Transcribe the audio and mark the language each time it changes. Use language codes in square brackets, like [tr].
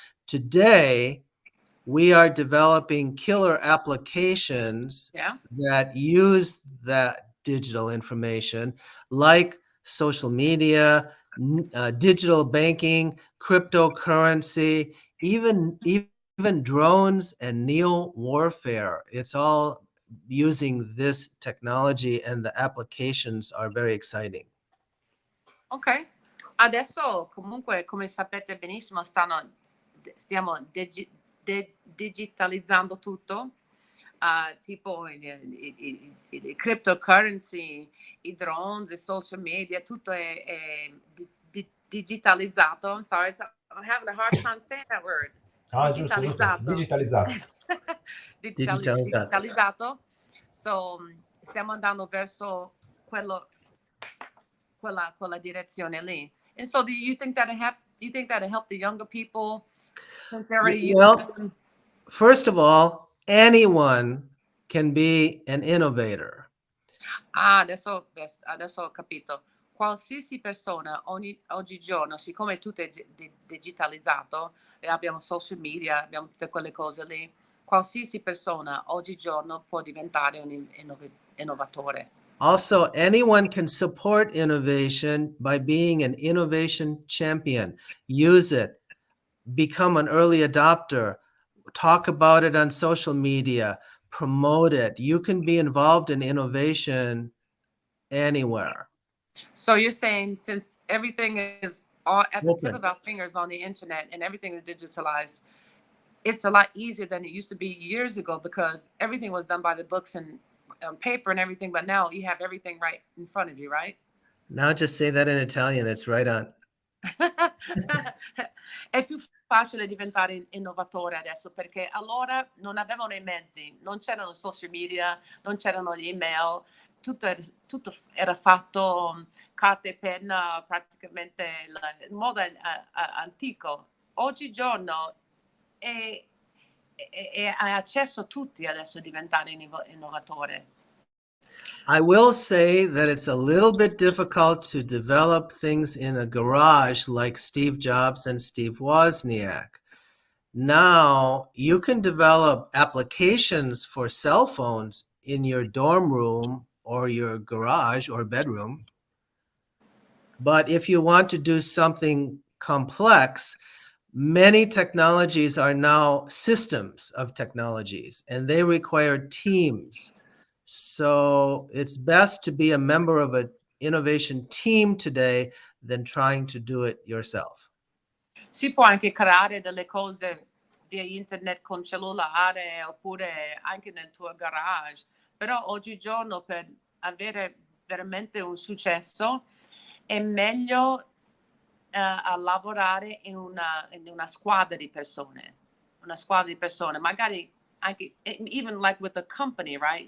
[en] Today, we are developing killer applications that use that digital information, like social media, digital banking, cryptocurrency, even drones and neo warfare. It's all using this technology and the applications are very exciting. [it] Ok, adesso comunque come sapete benissimo stiamo digitalizzando tutto, tipo i cryptocurrency, i drones, i social media, tutto è digitalizzato. [en] I'm sorry, I'm having a hard time saying that word. [it] Digitalizzato. Digitalizzato. So stiamo andando verso quella direzione lì. [en] And so do you think that'll help the younger people since they're already using? First of all, anyone can be an innovator. [it] Adesso ho capito. Qualsiasi persona oggigiorno, siccome tutto è digitalizzato, e abbiamo social media, abbiamo tutte quelle cose lì, qualsiasi persona oggigiorno può diventare un innovatore. [en] Also, anyone can support innovation by being an innovation champion. Use it. Become an early adopter. Talk about it on social media. Promote it. You can be involved in innovation anywhere. So you're saying since everything is all at the tip Open. of our fingers on the internet and everything is digitalized, it's a lot easier than it used to be years ago because everything was done by the books and on paper and everything, but now you have everything right in front of you, right? Now just say that in Italian, it's right on. [it] È più facile diventare innovatore adesso perché allora non avevano i mezzi, non c'erano social media, non c'erano gli email, tutto era fatto carta e penna praticamente il modo antico. Oggigiorno hai accesso a tutti adesso a diventare innovatore. [en] I will say that it's a little bit difficult to develop things in a garage like Steve Jobs and Steve Wozniak. Now you can develop applications for cell phones in your dorm room or your garage or bedroom. But if you want to do something complex, many technologies are now systems of technologies, and they require teams. So it's best to be a member of an innovation team today than trying to do it yourself. [it] Si può anche creare delle cose via internet con cellulare oppure anche nel tuo garage, però oggigiorno per avere veramente un successo è meglio a lavorare in una squadra di persone, magari anche [en] even like with a company, right?